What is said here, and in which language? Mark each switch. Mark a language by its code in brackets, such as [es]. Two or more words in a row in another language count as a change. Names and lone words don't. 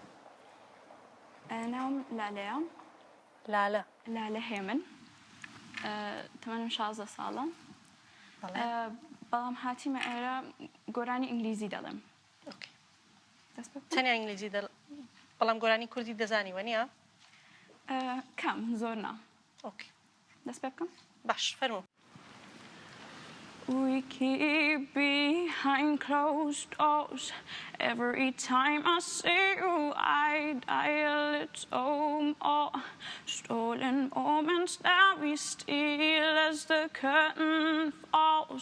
[ckb] ناوم لالەیە لالە هێمن تەمەنم 16 ساڵە بەڵام هاتیمە ئێرە گۆرانی ئینگلیزی دەڵێم تەنیا ئینگلیزی بەڵام گۆرانی کوردی دەزانی وە نییە کەم زۆر نا دەست پێ بکەم باش فەرموو [en] We keep behind closed doors. Every time I see you, I die a little more. Stolen moments that we steal as the curtain falls.